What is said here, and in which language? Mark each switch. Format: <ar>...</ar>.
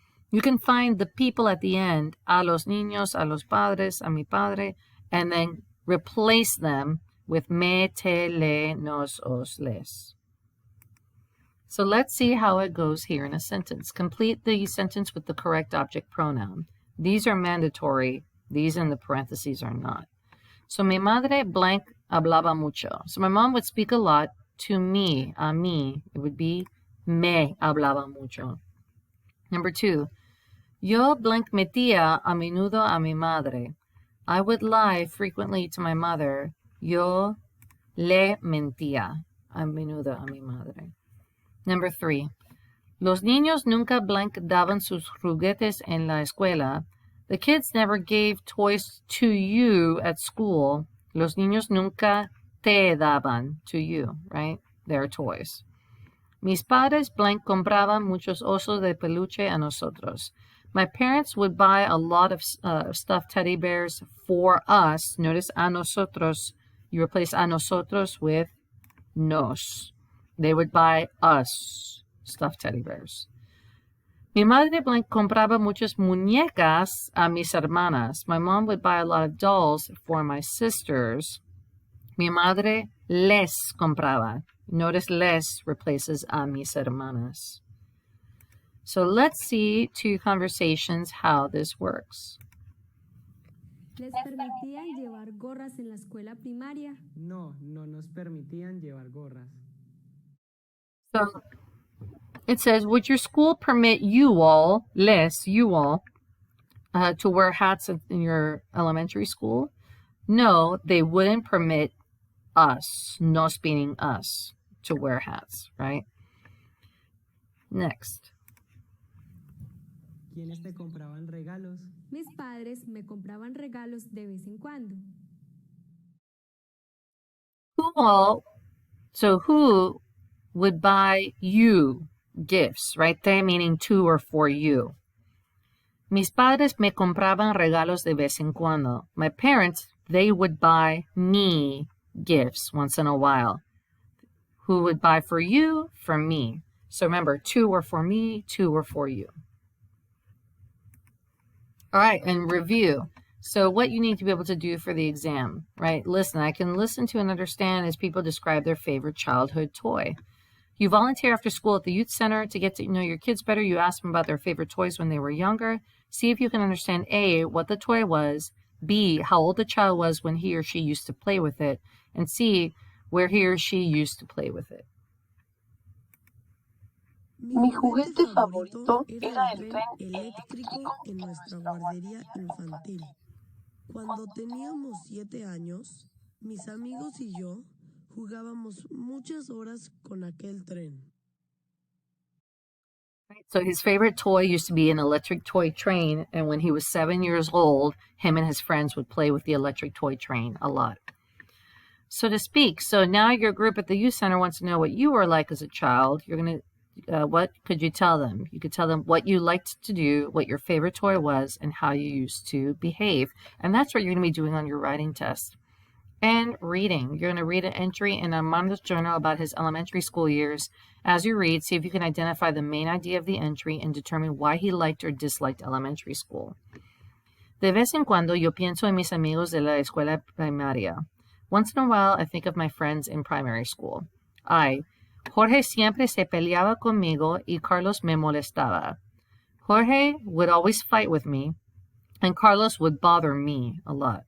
<en>You can find the people at the end,</en> <es>a los niños, a los padres, a mi padre,</es> <en>and then replace them with me, te, le, nos, os, les. So let's see how it goes here in a sentence. Complete the sentence with the correct object pronoun. These are mandatory. These in the parentheses are not.</en> <es>So mi madre blank hablaba mucho.</es> <en>So my mom would speak a lot to me,</en> <es>a mí.</es> <en>It would be me</en> <es>hablaba mucho.</es> <en>Number 2,</en> <es>yo blank metía a menudo a mi madre.</es> <en>I would lie frequently to my mother.</en> <es>Yo le mentía a menudo a mi madre.</es> <en>Number 3,</en> <es>los niños nunca blank daban sus juguetes en la escuela.</es> <en>The kids never gave toys to you at school.</en> <es>Los niños nunca te daban</es> <en>to you, right? Their toys.</en> <es>Mis padres blank compraban muchos osos de peluche a nosotros.</es> <en>My parents would buy a lot of stuffed teddy bears for us. Notice</en> <es>a nosotros.</es> <en>You replace a nosotros with nos. They would buy us stuffed teddy bears.</en> <es>Mi madre blank compraba muchas muñecas a mis hermanas.</es> <en>My mom would buy a lot of dolls for my sisters.</en> <es>Mi madre les compraba.</es> <en>Notice les replaces</en> <es>a mis hermanas.</es> <en>So let's see 2 conversations how this works.</en> <es>¿Les permitían llevar gorras en la escuela primaria? No, no nos permitían llevar gorras.</es> <en>So it says, would your school permit you all, les, you all, to wear hats in your elementary school? No, they wouldn't permit us, nos meaning us, to wear hats, right? Next.</en> <es>¿Quiénes te compraban regalos? Mis padres me compraban regalos de vez en cuando.</es> <en>Who would buy you gifts, right there, meaning to or for you.</en> <es>Mis padres me compraban regalos de vez en cuando.</es> <en>My parents, they would buy me gifts once in a while. Who would buy for you? For me. So remember, to or for me, to or for you. All right, and review. So what you need to be able to do for the exam, right? Listen, I can listen to and understand as people describe their favorite childhood toy. You volunteer after school at the youth center to get to know your kids better. You ask them about their favorite toys when they were younger. See if you can understand A, what the toy was, B, how old the child was when he or she used to play with it, and C, where he or she used to play with it.</en> <es>Mi juguete favorito era el tren eléctrico en nuestra guardería infantil. Cuando teníamos 7 años, mis amigos y yo jugábamos muchas horas con aquel tren.</es> <en>So his favorite toy used to be an electric toy train, and when he was 7 years old, him and his friends would play with the electric toy train a lot. So to speak, so now your group at the youth center wants to know what you were like as a child. You're going to, what could you tell them? You could tell them what you liked to do, what your favorite toy was, and how you used to behave. And that's what you're going to be doing on your writing test. And reading. You're going to read an entry in Armando's journal about his elementary school years. As you read, see if you can identify the main idea of the entry and determine why he liked or disliked elementary school.</en> <es>De vez en cuando yo pienso en mis amigos de la escuela primaria.</es> <en>Once in a while, I think of my friends in primary school.</en> <es>Jorge siempre se peleaba conmigo y Carlos me molestaba.</es> <en>Jorge would always fight with me, and Carlos would bother me a lot.</en>